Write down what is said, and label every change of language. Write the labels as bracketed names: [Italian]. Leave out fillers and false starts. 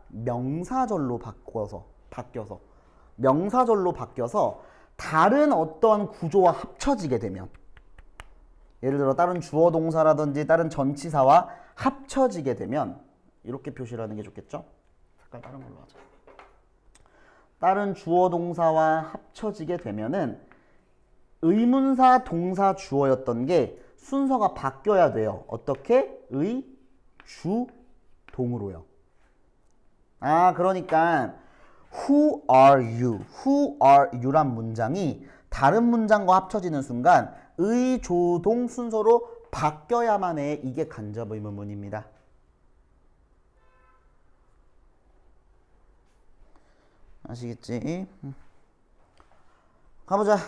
[Korean] 명사절로 바뀌어서 명사절로 바뀌어서 다른 어떤 구조와 합쳐지게 되면, 예를 들어 다른 주어 동사라든지 다른 전치사와 합쳐지게 되면 이렇게 표시를 하는 게 좋겠죠? 색깔 다른 걸로 하자. 다른 주어 동사와 합쳐지게 되면은 의문사 동사 주어였던 게 순서가 바뀌어야 돼요. 어떻게? 의, 주, 동으로요. 아, 그러니까 [English] Who are you? Who are you [Korean] 란 문장이 다른 문장과 합쳐지는 순간 의조동 순서로 바뀌어야만 해. 이게 간접 의문문입니다. 아시겠지? 가보자.